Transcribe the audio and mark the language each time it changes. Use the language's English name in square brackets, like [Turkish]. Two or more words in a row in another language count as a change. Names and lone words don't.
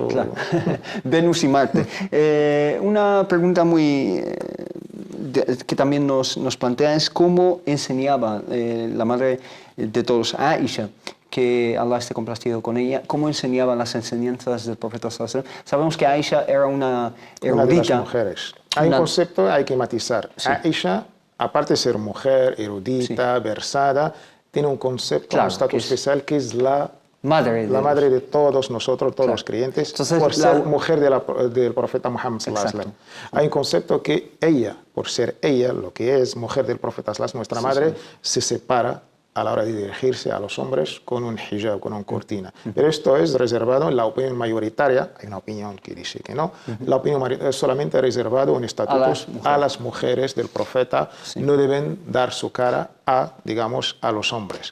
[Spanish] Claro. Venus y Marte. Una pregunta muy que también nos plantea es cómo enseñaba la madre de todos, Aisha, que Allah esté complacido con ella, cómo enseñaba las enseñanzas del profeta [Arabic] صلى الله عليه وسلم. [Spanish] Sabemos que Aisha era una erudita. Una de las mujeres. Hay un concepto, hay que matizar. Aisha, aparte de ser mujer, erudita, versada, tiene un concepto, un estatus especial que es la madre de todos nosotros, todos los creyentes. Entonces, por ser mujer del profeta Muhammad [Arabic] صلى الله عليه وسلم. [Spanish] Hay un concepto que ella, por ser ella, lo que es mujer del profeta [Arabic] صلى الله عليه وسلم, [Spanish] nuestra madre, se separa a la hora de dirigirse a los hombres con un hijab, con una cortina. Pero esto es reservado en la opinión mayoritaria, hay una opinión que dice que no, la opinión mayoritaria es solamente reservado en estatutos a las mujeres del profeta, no deben dar su cara a, digamos, a los hombres.